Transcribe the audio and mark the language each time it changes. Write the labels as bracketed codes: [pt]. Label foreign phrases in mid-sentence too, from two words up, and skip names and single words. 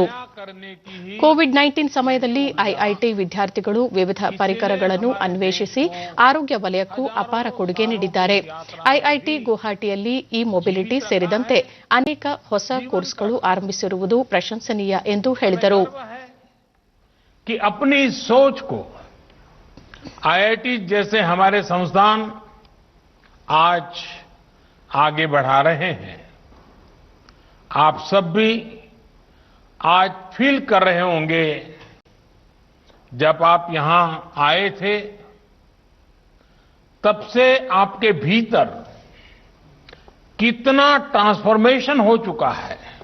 [kn] ಕೋವಿಡ್-19 ಸಮಯದಲ್ಲಿ ಐಐಟಿ ವಿದ್ಯಾರ್ಥಿಗಳು ವಿವಿಧ ಪರಿಕರಗಳನ್ನು ಅನ್ವೇಷಿಸಿ ಆರೋಗ್ಯ ವಲಯಕ್ಕೂ ಅಪಾರ ಕೊಡುಗೆ ನೀಡಿದ್ದಾರೆ. ಐಐಟಿ ಗುವಾಹಟಿಯಲ್ಲಿ ಇ ಮೊಬಿಲಿಟಿ ಸೇರಿದಂತೆ ಅನೇಕ ಹೊಸ ಕೋರ್ಸ್ಗಳು ಆರಂಭಿಸಿರುವುದು ಪ್ರಶಂಸನೀಯ ಎಂದು ಹೇಳಿದರು. [hi] अपनी सोच को आईआईटी जैसे हमारे संस्थान आज आगे बढ़ा रहे हैं. आप सब भी आज फील कर रहे होंगे, जब आप यहां आए थे तब से आपके भीतर कितना ट्रांसफॉर्मेशन हो चुका है.